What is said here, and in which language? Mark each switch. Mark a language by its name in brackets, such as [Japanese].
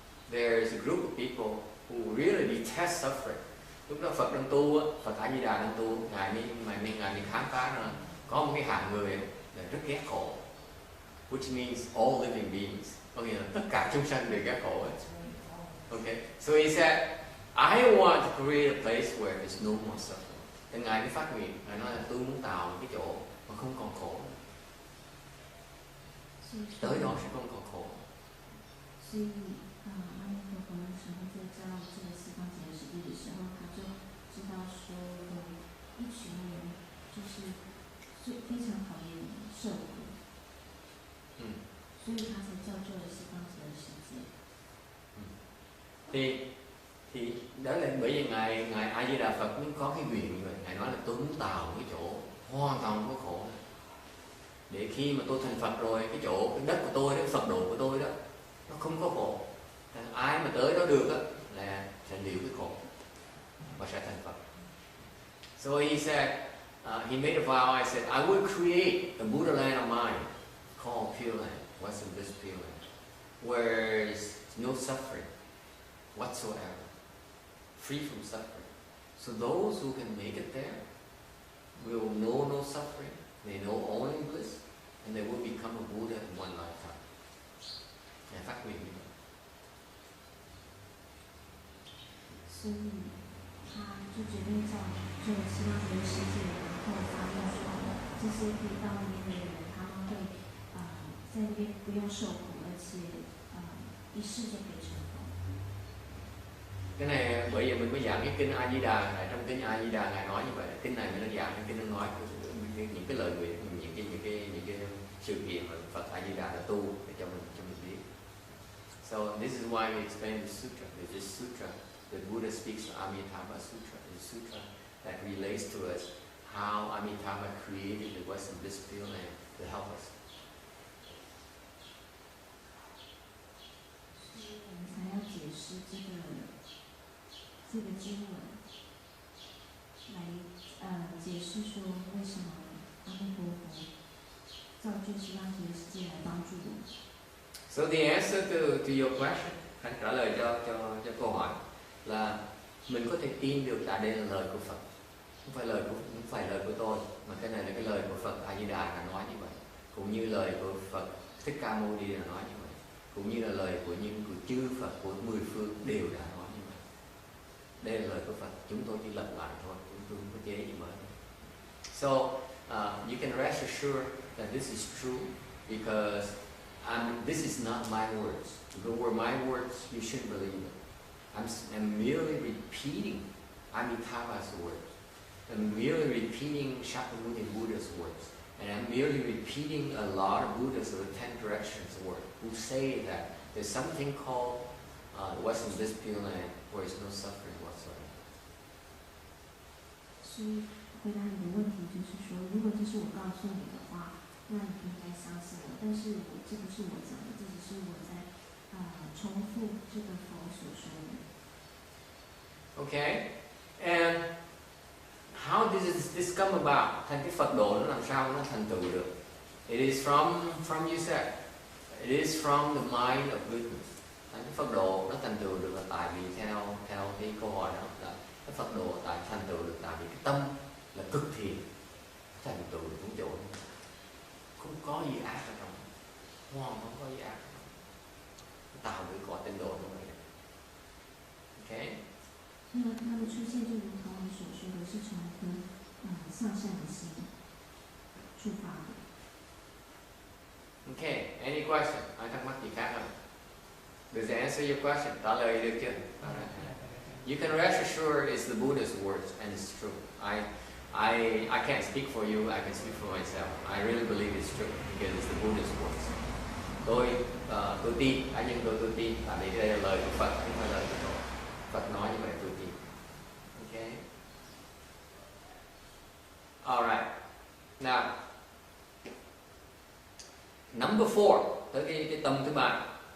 [English] There's a group of people who really detest suffering. [Vietnamese] Lúc đó Phật đang tu, Phật A Di Đà đang tu, ngài mới khám phá ra có một cái hạng người là rất ghét khổ, [English] which means all living beings, [Vietnamese] có nghĩa là tất cả chúng sanh đều ghét khổ. [English] Okay, so he said, I want to create a place where there's no more suffering. [Vietnamese] Thì ngài mới phát nguyện, ngài nói là tôi muốn tạo một cái chỗ mà không còn khổ. Tới đó sẽ không còn khổ. [Chinese] 所以阿弥陀佛那时候在教这个西方极乐世界的时候，他就知道说有一群人就是非常讨厌受苦，所以他才造就了西方极乐世界。 [Vietnamese] thì đó là bởi vì ngài A Di Đà Phật mới có cái nguyện như vậy. Ngài nói là tôi muốn tạo cái chỗ hoàn toàn không có khổ, để khi mà tôi thành Phật rồi, cái chỗ cái đất của tôi, cái Phật độ của tôi đó nó không có khổ. Ai mà tới đó được đó là sẽ liễu cái khổ và sẽ thành Phật. [English] So he said, he made a vow. I said, I will create a Buddha land of mine called Pure Land, Western Bliss Pure Land, where there's no suffering whatsoever, free from suffering. So those who can make it there will know no suffering, they know only bliss, and they will become a Buddha in one lifetime. [Vietnamese] Ngài phát nguyện như vậy. [Chinese] 所以他就决定造就西方极乐世界，然后发愿说，这些可以到那边的人，他们会在那边不用受苦，而且一世就可以成功。 [Vietnamese] Cái này bởi vì mình mới giảng cái kinh A Di Đà, trong kinh A Di Đà ngài nói như vậy. Kinh này mình đã giảng, cái kinh nó nói những cái lời nguyện, những cái sự kiện mà Phật A Di Đà đã tu để cho mình biết. [English] So this is why we explain the sutra. There's this sutra. The Buddha speaks of Amitabha Sutra. It's a sutra that relates to us how Amitabha created the Western Bliss Field Land to help us. [Chinese] 所以我们才要解释这个经文，来解释说为什么阿弥陀佛造就西方极乐世界来帮助我们。 [English] So the answer to your question, [Vietnamese] trả lời cho câu hỏi là mình có thể tin được tại đây là lời của Phật, không phải lời của tôi, mà cái này là cái lời của Phật A Di Đà là nói như vậy, cũng như lời của Phật Thích Ca Mâu Ni là nói như vậy, cũng như là lời của những chư Phật của mười phương đều đã nói như vậy. Đây là lời của Phật, chúng tôi chỉ lặp lại thôi, chúng tôi không có chế gì mới. [English] So you can rest assured that this is true because this is not my words. If it were my words, you shouldn't believe it. I'm merely repeating Amitabha's words. I'm merely repeating Shakyamuni Buddha's words. And I'm merely repeating a lot of Buddhas of the 10 directions words who say that there's something called the Western Bliss Pure Land where there's no suffering whatsoever. [Chinese] 所以回答你的问题就是说，如果这是我告诉你的话，那你应该相信我。但是这不是我讲的，这只是我在重复这个佛所说的。 [English] Okay, and how does this come about? [Vietnamese] Thành cái Phật độ nó làm sao nó thành tựu được? [English] It is from you said. It is from the mind of goodness. [Vietnamese] Thành cái Phật độ nó thành tựu được là tại vì theo cái câu hỏi đó là cái Phật độ thành tựu được tại vì cái tâm là cực thiện, thành tựu được những chỗ không có gì ác ở trong, hoàn không có gì ác ở trong, tạo được cõi tịnh độ như vậy. [English] Okay. [Chinese] 那么它的出现就如同你所说的，是从一颗向善的心出发的。 [English] Okay, any question? [Vietnamese] Ai thắc mắc gì khác không? [English] Does it answer your question? [Vietnamese] Trả lời được chưa? [English] You can rest assured it's the Buddha's words and it's true. I can't speak for you. I can speak for myself. I really believe it's true because it's the Buddha's words. [Vietnamese] Tôi tin, cá nhân tôi tin, tại vì đây là lời của Phật, không phải lời của tôi. Phật nói như vậy tôi tin. Okay. [English] All right. Now, number 4, [Vietnamese] tới cái tâm thứ ba.